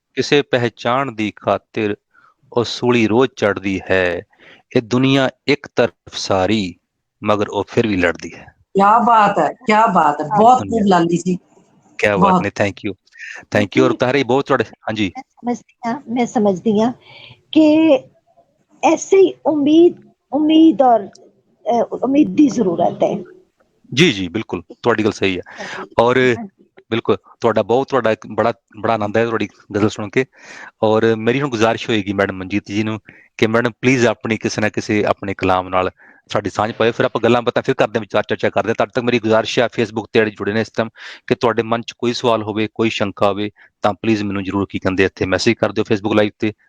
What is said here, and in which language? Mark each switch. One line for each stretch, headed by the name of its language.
Punjabi: ਕਿਸੇ ਪਹਿਚਾਨ ਦੀ ਖਾਤਰ ਉਹ ਸੂਲੀ ਰੋਜ਼ ਚੜ੍ਹਦੀ ਹੈ। ਇਹ ਦੁਨੀਆ ਇੱਕ ਤਰਫ ਸਾਰੀ, ਮਗਰ ਉਹ ਫਿਰ ਵੀ ਲੜਦੀ ਹੈ। ਕਿਆ ਬਾਤ ਹੈ, ਕਿਆ ਬਾਤ ਹੈ। ਬਹੁਤ ਖੂਬ ਲਾਲੀ ਜੀ, ਕਿਆ ਬਾਤ। ਬਹੁਤ। ਨਹੀਂ, ਥੈਂਕ ਯੂ, ਥੈਂਕ ਯੂ। ਔਰ ਤਾਰੇ ਬਹੁਤ ਤੁਹਾਡੇ, ਹਾਂਜੀ
Hindi: मैं समझती हूँ कि ऐसे ही उम्मीद और उम्मीद की जरूरत है।
Punjabi: ਜੀ ਜੀ ਬਿਲਕੁਲ, ਤੁਹਾਡੀ ਗੱਲ ਸਹੀ ਹੈ। ਔਰ ਬਿਲਕੁਲ ਤੁਹਾਡਾ ਇੱਕ ਬੜਾ ਆਨੰਦ ਹੈ ਤੁਹਾਡੀ ਗਜ਼ਲ ਸੁਣ ਕੇ। ਔਰ ਮੇਰੀ ਹੁਣ ਗੁਜ਼ਾਰਿਸ਼ ਹੋਏਗੀ ਮੈਡਮ ਮਨਜੀਤ ਜੀ ਨੂੰ ਕਿ ਮੈਡਮ ਪਲੀਜ਼ ਆਪਣੀ ਕਿਸੇ ਨਾ ਕਿਸੇ ਆਪਣੇ ਕਲਾਮ ਨਾਲ ਸਾਡੀ ਸਾਂਝ ਪਾਏ, ਫਿਰ ਆਪਾਂ ਗੱਲਾਂ ਬਾਤਾਂ ਫਿਰ ਕਰਦੇ ਹਾਂ, ਵਿਚਾਰ ਚਰਚਾ ਕਰਦੇ ਹਾਂ। ਤਦ ਤੱਕ ਮੇਰੀ ਗੁਜ਼ਾਰਿਸ਼ ਹੈ, ਫੇਸਬੁੱਕ ਤੇ ਜਿਹੜੇ ਜੁੜੇ ਨੇ ਇਸ ਟਾਈਮ, ਕਿ ਤੁਹਾਡੇ ਮਨ 'ਚ ਕੋਈ ਸਵਾਲ ਹੋਵੇ, ਕੋਈ ਸ਼ੰਕਾ ਹੋਵੇ, ਤਾਂ ਪਲੀਜ਼ ਮੈਨੂੰ ਜ਼ਰੂਰ ਕੀ ਕਹਿੰਦੇ ਇੱਥੇ ਮੈਸੇਜ ਕਰ ਦਿਓ ਫੇਸਬੁੱਕ ਲਾਈਵ ਤੇ।